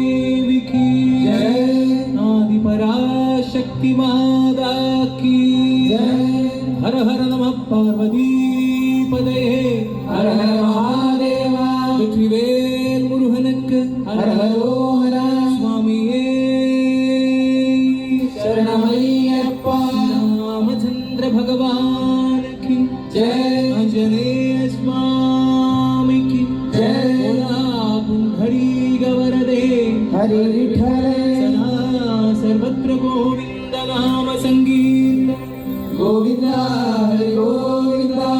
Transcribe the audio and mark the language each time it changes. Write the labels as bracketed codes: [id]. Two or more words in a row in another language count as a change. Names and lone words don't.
[ml] ഹര ഹര നമഃ പാർവതി പദയേ ഹര ഹര മഹാദേവ വെற்றிவேல் മുരുകനക്ക് ഹര ഹരോ ഹര സ്വാമിയേ ശരണമയ്യപ്പ. [hi] രാമചന്ദ്ര ഭഗവാൻ की जय, आंजनेय स्वामी की जय, पुंडरी गवरदे हरि विठल सदा सर्वत्र गोविंद नाम संगीत गोविंद हरि गोविंद.